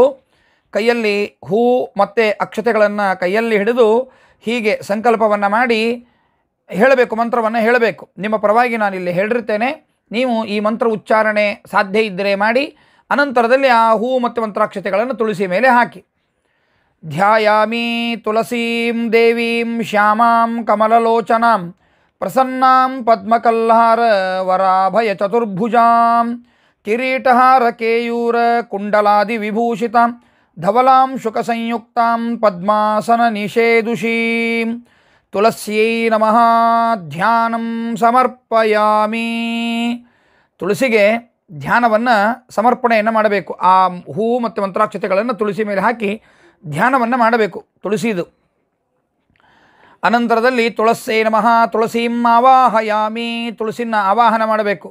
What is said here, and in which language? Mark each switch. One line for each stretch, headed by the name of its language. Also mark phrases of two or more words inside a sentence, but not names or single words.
Kannada: ಕೈಯಲ್ಲಿ ಹೂ ಮತ್ತು ಅಕ್ಷತೆಗಳನ್ನು ಕೈಯಲ್ಲಿ ಹಿಡಿದು ಹೀಗೆ ಸಂಕಲ್ಪವನ್ನು ಮಾಡಿ ಹೇಳಬೇಕು, ಮಂತ್ರವನ್ನು ಹೇಳಬೇಕು. ನಿಮ್ಮ ಪರವಾಗಿ ನಾನಿಲ್ಲಿ ಹೇಳಿರ್ತೇನೆ, ನೀವು ಈ ಮಂತ್ರ ಉಚ್ಚಾರಣೆ ಸಾಧ್ಯ ಇದ್ದರೆ ಮಾಡಿ. ಅನಂತರದಲ್ಲಿ ಆ ಹೂ ಮತ್ತು ಮಂತ್ರಾಕ್ಷತೆಗಳನ್ನು ತುಳಸಿ ಮೇಲೆ ಹಾಕಿ.
Sanskrit: ಧ್ಯಾಯಾಮಿ ತುಳಸೀಂ ದೇವೀಂ ಶ್ಯಾಮಾಂ ಕಮಲಲೋಚನಾಂ ಪ್ರಸನ್ನಾಂ ಪದ್ಮಕಲ್ಹಾರ ವರಾಭಯ ಚತುರ್ಭುಜಾಂ ಕಿರೀಟಹಾರ ಕೇಯೂರ ಕುಂಡಲಾದಿ ವಿಭೂಷಿತಾಂ ಧವಲಾಂ ಶುಕಸಂಯುಕ್ತಾಂ ಪದ್ಮಾಸನ ನಿಷೇದುಷೀಂ ತುಳಸ್ಯೈ ನಮಃ ಧ್ಯಾನಂ ಸಮರ್ಪಯಾಮಿ.
Kannada: ತುಳಸಿಗೆ ಧ್ಯಾನವನ್ನು ಸಮರ್ಪಣೆಯನ್ನು ಮಾಡಬೇಕು. ಆ ಹೂ ಮತ್ತು ಮಂತ್ರಾಕ್ಷತೆಗಳನ್ನು ತುಳಸಿ ಮೇಲೆ ಹಾಕಿ ಧ್ಯಾನವನ್ನು ಮಾಡಬೇಕು ತುಳಸಿದು. ಅನಂತರದಲ್ಲಿ
Sanskrit: ತುಳಸ್ಯೈ ನಮಃ ತುಳಸೀಂ ಆವಾಹಯಾಮಿ,
Kannada: ತುಳಸಿನ ಆವಾಹನ ಮಾಡಬೇಕು.